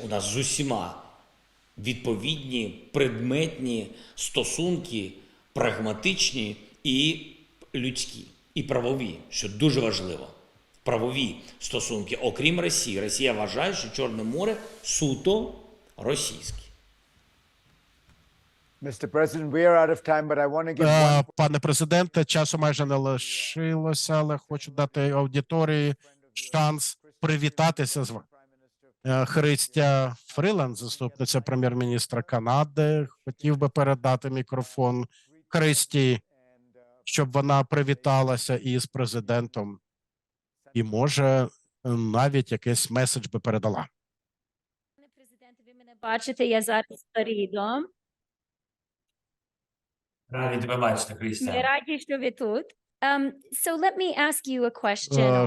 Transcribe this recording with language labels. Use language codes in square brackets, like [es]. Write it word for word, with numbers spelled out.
[uk] У нас з усіма відповідні предметні стосунки, прагматичні і людські, і правові, що дуже важливо. Правові стосунки, окрім Росії. Росія вважає, що Чорне море суто російське. [en] Mister President, we are out of time, but I want to give one... [uk] Пане президенте, часу майже не лишилося, але хочу дати аудиторії шанс привітатися з вами. Христя Фриланд, заступниця прем'єр-міністра Канади, хотів би передати мікрофон Христі, щоб вона привіталася із президентом і, може, навіть якийсь меседж би передала. Пане президенте, ви мене бачите, я зараз рідом. Раді тебе бачити, Христя. Ми раді, що ви тут. [en] Um, so let me ask you a question.